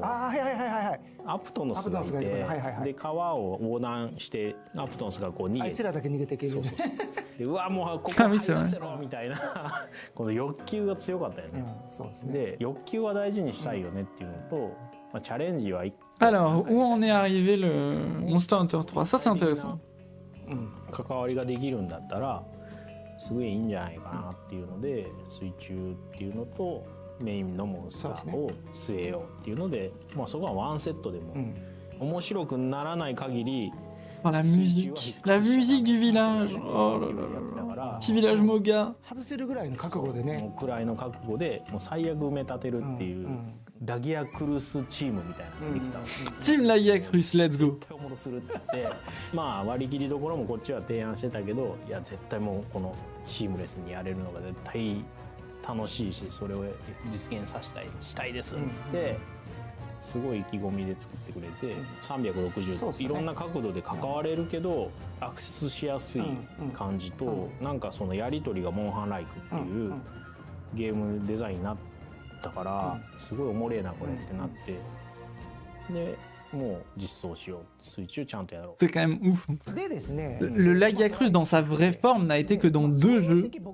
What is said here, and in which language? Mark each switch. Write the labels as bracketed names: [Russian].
[Japanese] はいはいはいはいアプトノスがいて、で川を横断してアプトノスがこう逃げて、あいつらだけ逃げていける。そうそうそうでうわもうここ入らせろみたいなこの欲求が強かったよね。そうですね。で欲求は大事にしたいよねっていうのと、まあ、チャレンジは [French] Alors, où en est arrivé le Monster Hunter 3? Ça, c'est intéressant. [Japanese] 関わりができるんだったらすごいいいんじゃないかなっていうので、水中っていうのとメインのモンスターを据えようっていうので、まあそこはワンセットでも面白くならない限り、 [French] Oh, la musique du village. Oh là là là. Petit village Moga. [Japanese] 外せるぐらいの覚悟でね。もうくらいの覚悟でもう最悪埋め立てるっていう、ラギアクルスチームみたいなのができたの。 [English] Team Laia Cruz, let's go. [Japanese] 絶対おもろするっつってまあ割り切りどころもこっちは提案してたけど、いや絶対もうこのシームレスにやれるのが絶対楽しいし、それを実現したいですっつって、すごい意気込みで作ってくれて、360度いろんな角度で関われるけどアクセスしやすい感じと、なんかそのやり取りがモンハンライクっていうゲームデザインになったから、すごいおもれえなこれってなって、でもう実装しよう、水中ちゃんとやろう。 [French] C'est quand même ouf. [Japanese] でですね。 [French] Le Laia Cruz dans sa vraie forme n'a été que dans 2 jeux.